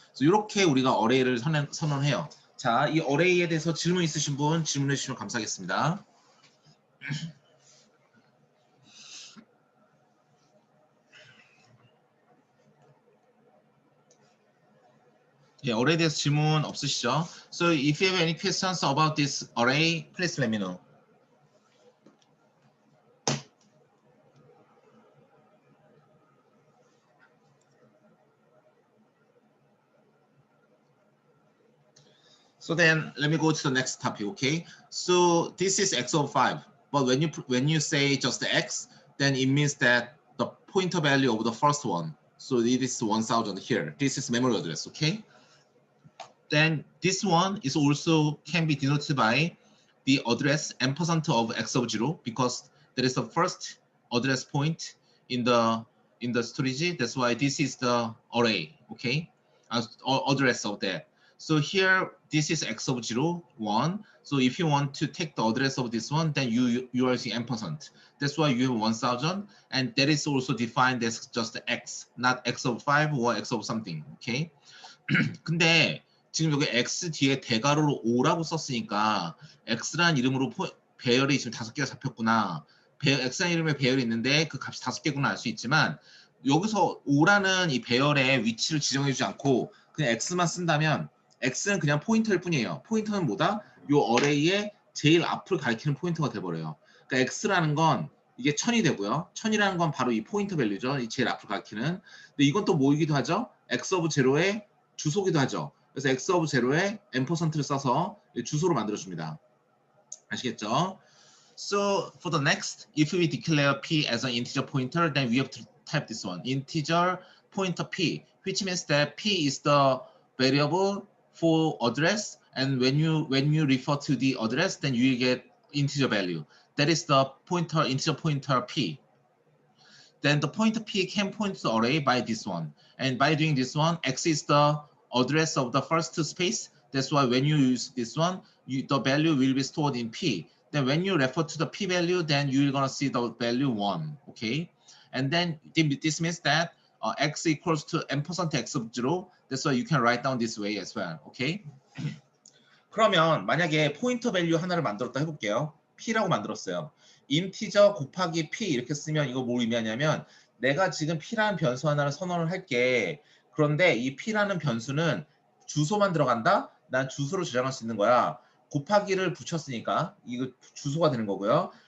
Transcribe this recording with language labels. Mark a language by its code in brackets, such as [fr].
[ko] 그래서 이렇게 우리가 어레이를 선언해요. 자, 이 어레이에 대해서 질문 있으신 분 질문해 주시면 감사하겠습니다. 예, 어레이에 대해서 질문 없으시죠? [en] So if you have any questions about this array, please let me know. So then let me go to the next topic, okay? So this is x of 5, but when you say just the x, then it means that the pointer value of the first one. So it is 1000 here. This is memory address, okay? Then this one is also can be denoted by the address ampersand of x of 0 because that is the first address point in the storage. That's why this is the array, okay? Address of that. So here, this is x of 0, 1. So if you want to take the address of this one, then you are using ampersand. That's why you have 1000, and that is also defined as just x, not x of 5 or x of something, okay? [ko] 근데 지금 여기 x 뒤에 대괄호로 5라고 썼으니까 x라는 이름으로 배열이 지금 5개가 잡혔구나. x라는 이름의 배열이 있는데 그 값이 5개구나 알 수 있지만 여기서 5라는 이 배열의 위치를 지정해주지 않고 그냥 x만 쓴다면 x는 그냥 포인터일 뿐이에요. 포인터는 뭐다? 이 어레이의 제일 앞을 가리키는 포인터가 돼버려요. 그러니까 x라는 건 이게 1000이 되고요. 1000이라는 건 바로 이 포인터 밸류죠. 이 제일 앞을 가리키는. 근데 이건 또 뭐이기도 하죠? [en] x of 0 [ko] 의 주소기도 하죠. 그래서 x of 0에 ampersand를 써서 주소로 만들어줍니다. 아시겠죠? [en] So for the next, if we declare p as an integer pointer, then we have to type this one, integer pointer p, which means that p is the variable for address, and when you refer to the address, then you get integer value. That is the pointer, integer pointer p. Then the pointer p can point to the array by this one, and by doing this one, x is the address of the first space. That's why when you use this one, the value will be stored in p. Then when you refer to the p value, then you're gonna see the value 1, okay? And then this means that x equals to ampersand x of 0. That's why you can write down this way as well, okay? [ko] 그러면 만약에 포인터 밸류 하나를 만들었다 해볼게요. P라고 만들었어요. 인티저 곱하기 P 이렇게 쓰면 이거 뭘 의미하냐면 내가 지금 P라는 변수 하나를 선언을 할게. 그런데 이 P라는 변수는 주소만 들어간다? 난 주소를 저장할 수 있는 거야. 곱하기를 붙였으니까 이거 주소가 되는 거고요.